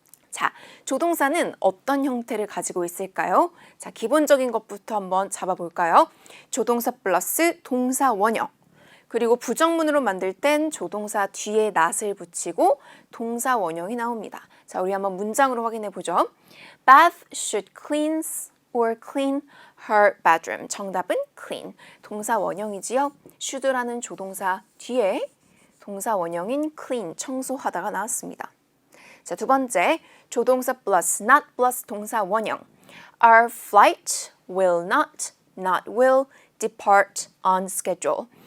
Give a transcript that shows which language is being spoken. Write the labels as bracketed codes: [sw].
[ko] 자, 조동사는 어떤 형태를 가지고 있을까요? 자, 기본적인 것부터 한번 잡아볼까요? 조동사 플러스 동사 원형. 그리고 부정문으로 만들 땐 조동사 뒤에 not을 붙이고 동사 원형이 나옵니다. 자, 우리 한번 문장으로 확인해 보죠. [en] Beth should clean or clean her bedroom. [ko] 정답은 clean. 동사 원형이지요. should라는 조동사 뒤에 동사 원형인 clean, 청소하다가 나왔습니다. 자, 두 번째, 조동사 플러스 not 플러스 동사 원형. [en] Our flight will not will depart on schedule.